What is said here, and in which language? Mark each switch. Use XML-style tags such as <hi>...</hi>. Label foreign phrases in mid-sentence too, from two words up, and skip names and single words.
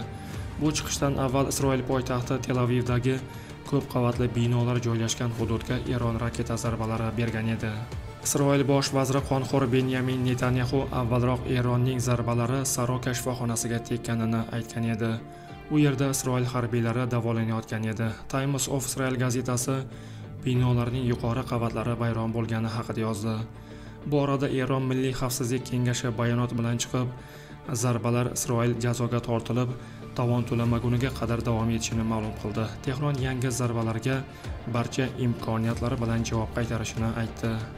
<uz>Bu chiqishdan avval Isroil poytaxti Tel Avivdagi ko'p qavatli binolar joylashgan hududga Eron raketa zarbalari bergan edi. Isroil bosh vaziri qonxo'r Benyamin Netanyahu avvalroq Eronning zarbalari Saroka shifoxonasiga tekkanini aytgan edi. U yerda Isroil harbiylari davolanayotgan edi. Times of Israel gazetasi binolarning yuqori qavatlari vayron bo'lgani haqida yozdi. Bu orada Eron Milliy xavfsizlik kengashi bayonot bilan chiqib, zarbalar Isroil jazoga tortilib, tovon to'lamaguniga qadar davom etishini ma'lum qildi. Tehron yangi zarbalarga barcha imkoniyatlari bilan javob qaytarishini aytdi.</uz>